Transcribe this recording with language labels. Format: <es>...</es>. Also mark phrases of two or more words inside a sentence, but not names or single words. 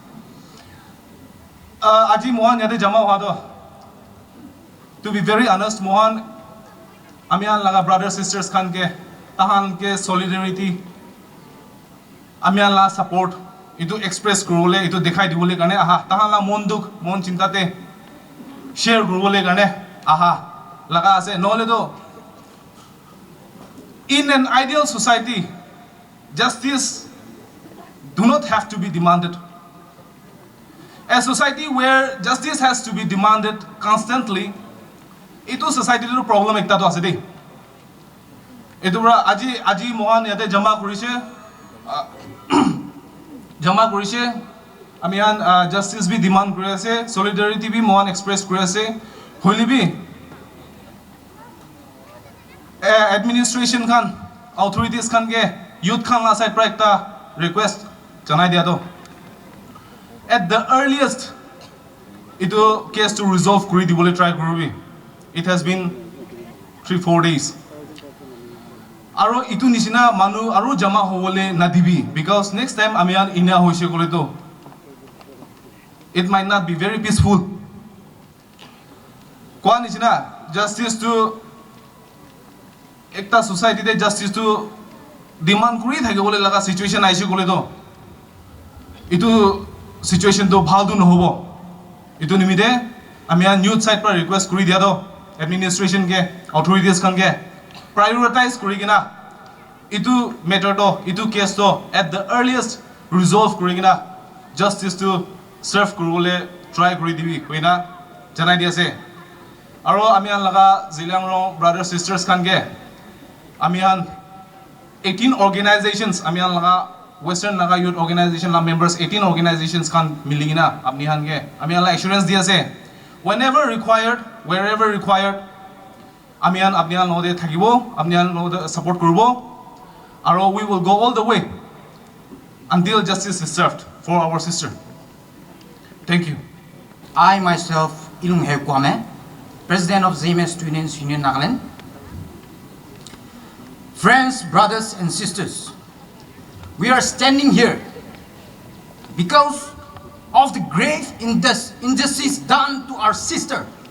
<nag>Aji Mohan yade jama hua</nag> <en>to be very honest,</en> <nag>Mohan amian laga</nag> <en>brothers sisters</en> <nag>kan ke tahan ke solidarity amian la support itu express kurule itu dekhai dibole kane aha tahan la mon duk mon chintate share kurule kane aha laga ase nole do</nag> <en>in an ideal society justice do not have to be demanded. A society where justice has to be demanded constantly,</en> <nag>itu society lo problem ekta to ase dei. Etu bra aji Mohan yate jama korise amian justice bi demand kori ase, solidarity bi Mohan express kori ase, hoili bi administration kan authorities kan ke youth kan la side pra ekta request janai dia to</nag> <en>at the earliest</en> <nag>itu case to resolve kuri dibole try koribi.</nag> <en>It has been 3-4 days</en> <nag>aro itu nisina manu aro jama hobole nadibi because</nag> <en>next time</en> <nag>amian inya hoise kole to</nag> <en>it might not be very peaceful.</en> <nag>Kwa nisina justice to ekta society te justice to demand kuri thake bole laga situation aise kole to itu situation to bhal du nohobo itu nimide amian youth side par request kuri dia do administration ke authorities kan ke prioritize kuri kina itu matter to itu case to</nag> <en>at the earliest</en> <nag>resolve kuri kina justice to serve kurule try kuri dibi koina janai dia se aro amian laga zilang rong</nag> <en>brothers sisters</en> <nag>kan ke amian 18 organizations amian laga Western Naga Youth Organization la members 18 organizations kan milingina apni han ke amian la assurance dia se</nag> <en>whenever required wherever required</en> <nag>amian apnian lode thakibo apnian lode support kurbo aro</nag> <en>we will go all the way until justice is served for our sister. Thank you. I myself MHAIKAM, President of ZMS Students Union Nagaland. Friends, brothers and sisters, we are standing here because of the grave injustice done to our sister.</en>